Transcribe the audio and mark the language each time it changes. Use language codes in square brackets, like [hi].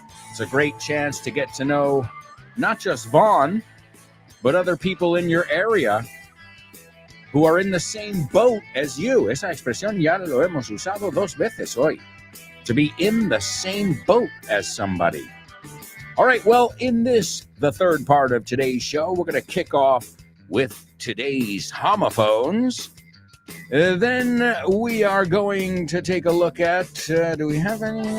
[en] It's a great chance to get to know not just Vaughn, but other people in your area who are in the same boat as you. [es] Esa expresión ya lo hemos usado 2 veces hoy. [en] To be in the same boat as somebody. All right, well, in this, the third part of today's show, we're going to kick off with today's homophones. Then we are going to take a look at, do we have any?